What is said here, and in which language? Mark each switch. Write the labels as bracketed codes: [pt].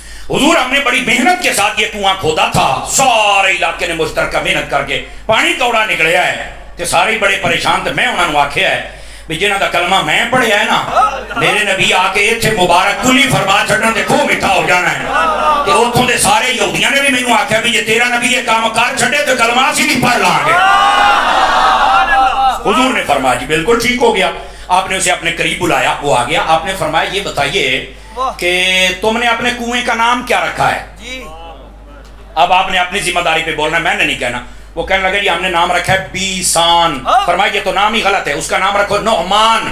[ur] حضور ہم نے بڑی محنت کے ساتھ یہ کنواں کھودا تھا، [pa] سارے علاقے نے مشترکہ محنت کر کے پانی کوڑا نکلیا ہے تے سارے بڑے پریشان تھے. میں انہوں نے آکھیا ہے بھی جنہاں دا کلمہ میں پڑھیا ہے نا میرے نبی آکے ایتھے مبارک کلی فرما چھڑنا تے خوب میٹھا ہو جانا ہے. تے اوتھوں دے سارے یہودیاں نے بھی مینوں آکھیا بھی جے تیرا نبی یہ کام کر چھڑے تے کلمہ اسی بھی پڑھ لاں گے. [ur] حضور نے فرمایا جی بالکل ٹھیک ہو گیا. آپ نے اسے اپنے قریب بلایا، وہ آ گیا. آپ نے فرمایا یہ بتائیے کہ تم نے اپنے کنویں کا نام کیا رکھا ہے؟ اب آپ نے اپنی ذمہ داری پہ بولنا ہے، میں نے نہیں کہنا. وہ کہنے لگے جی ہم نے نام رکھا ہے بیسان. فرمایا یہ تو نام ہی غلط ہے، اس کا نام رکھو نعمان.